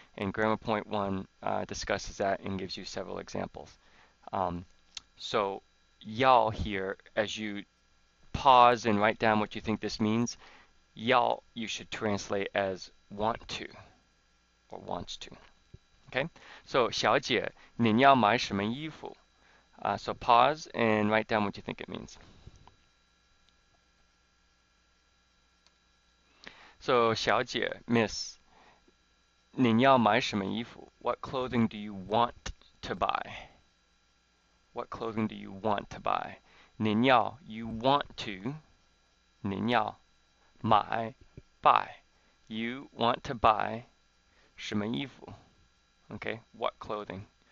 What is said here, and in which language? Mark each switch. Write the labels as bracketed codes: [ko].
[en] And grammar point one discusses that and gives you several examples. So 要 here, as you pause and write down what you think this means, 要 you should translate as want to or wants to. Okay? [zh] So 小姐,您要买什么衣服? [en] So pause and write down what you think it means. [zh] So 小姐, [en] miss, [zh] 您要买什么衣服? [en] What clothing do you want to buy? What clothing do you want to buy? [zh] 您要, [en] you want to. [zh] 您要买 [en] buy. You want to buy [zh] 什么衣服? [en] Okay, what clothing?